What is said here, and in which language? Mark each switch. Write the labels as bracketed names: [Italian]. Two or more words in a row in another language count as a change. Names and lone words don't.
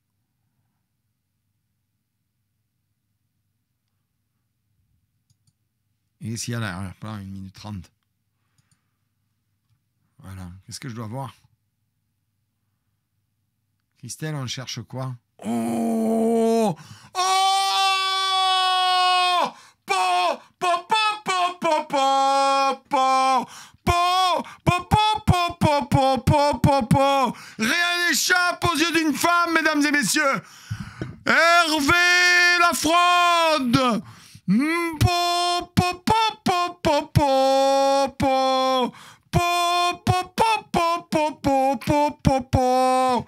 [French] Et s'il y a l'arrière-plan, 1 minute 30. Voilà. Qu'est-ce que je dois voir? Christelle, on cherche quoi? Oh! Oh! Po! Po! Po! Po! Po! Po! Po! Po! Po! Po! Po! Po! Po! Po! Rien n'échappe aux yeux d'une femme, mesdames et messieurs. Hervé la fraude! Po! Po! Po! Po! Po! Po! Po! Po, po, po, po, po, po, po, po, po.